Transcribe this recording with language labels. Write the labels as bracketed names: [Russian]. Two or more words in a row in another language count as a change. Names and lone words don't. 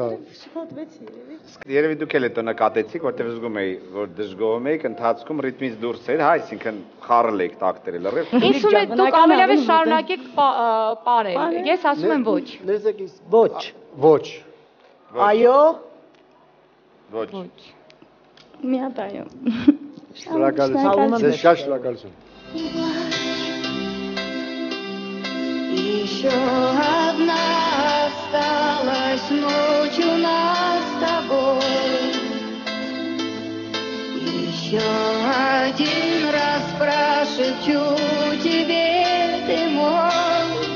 [Armenian] Երևի դուք էլ հետո նկատեցիք, որտեղ զգում էի, որ դժգոհում եք, ընթացքում ռիթմից դուրս էր, հա, այսինքն խառել եք տակտերը լրիվ։ Ինձ ու դուք ամենավետ շարունակեք պարել։ Ես ասում եմ ոչ։ Լսեք իս Ոչ։ Ոչ։ Այո։ Ոչ։ Մի հատ այո։ Շնորհակալություն։ Ձեզ շատ շնորհակալություն։ [Russian] Еще одна осталась ночь у нас с тобой. Еще один раз прошепчу тебе, ты мой.